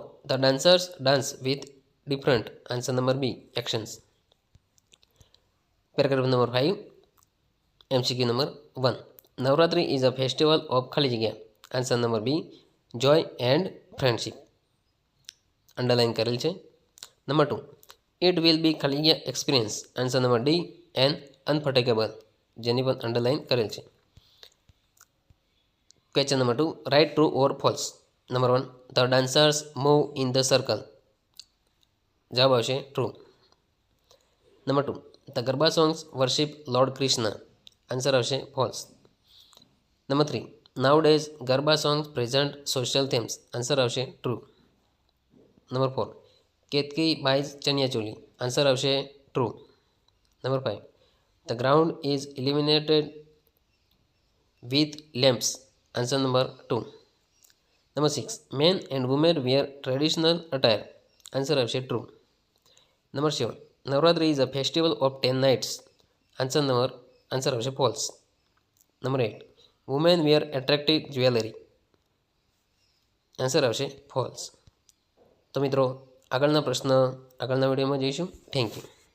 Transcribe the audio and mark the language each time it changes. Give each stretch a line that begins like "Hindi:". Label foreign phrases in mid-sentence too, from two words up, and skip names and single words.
English: The dancers dance with different. Answer number B. Actions. Paragraph number 5. MCQ number 1. Navratri is a festival of
Gujarati: ખાલી જગ્યા.
English: Answer number B. Joy and friendship.
Gujarati: Underline કરેલ છે.
English: Number 2. It will be
Gujarati: ખાલી જગ્યા
English: experience. Answer number D. And unforgettable.
Gujarati: જેની પણ underline કરેલ છે.
English: Question number 2. Write true or false. Number 1. The dancers move in the circle.
Gujarati: જવાબ આવશે
English: true. Number 2. The Garba songs worship Lord Krishna. Answer આવશે false. Number 3. Nowadays, Garba songs present social themes. Answer આવશે true. Number 4. Ketki buys chaniya choli. Answer આવશે true. Number 5. The ground is illuminated with lamps. Answer number 2. Number 6. Men and women wear traditional attire. Answer આવશે true. Number 7. Navratri is a festival of 10 nights. Answer આવશે false. Number 8. Women wear attractive jewelry. આન્સર આવશે ફોલ્સ.
Gujarati: તો મિત્રો આગળના વિડીયોમાં જઈશું.
English: thank you.